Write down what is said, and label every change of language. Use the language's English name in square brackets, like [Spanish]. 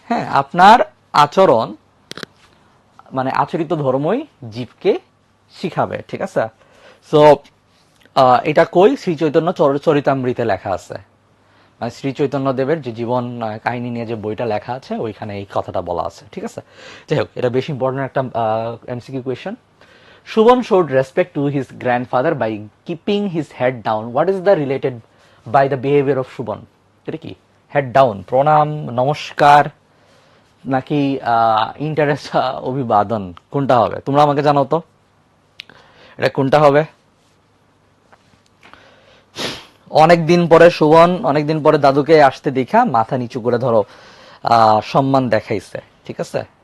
[Bangla] হ্যাঁ, আপনার আচরণ মানে আচরিত ধর্মই জীবকে শিখাবে, ঠিক আছে। সো এটা কই শ্রী চৈতন্য চরিতামৃতে লেখা আছে, মানে শ্রী চৈতন্য দেবের যে জীবন কাহিনী নিয়ে যে বইটা লেখা আছে ওইখানে এই কথাটা বলা আছে, ঠিক আছে। যাই হোক, এটা বেশি ইম্পর্টেন্ট একটা MCQ question. [English] Shubhan showed respect to his grandfather by keeping his head down. What is the related by the behavior of Shubhan? [Bangla] এটা কি? হেড ডাউন, প্রণাম, নমস্কার, নাকি ইন্টারেস্ট, অভিবাদন, কোনটা হবে? তোমরা আমাকে জানাও তো, এটা কোনটা হবে? অনেকদিন পরে শোভন, অনেকদিন পরে দাদুকে আসতে দেখা মাথা নিচু করে ধরো সম্মান দেখাইছে, ঠিক আছে।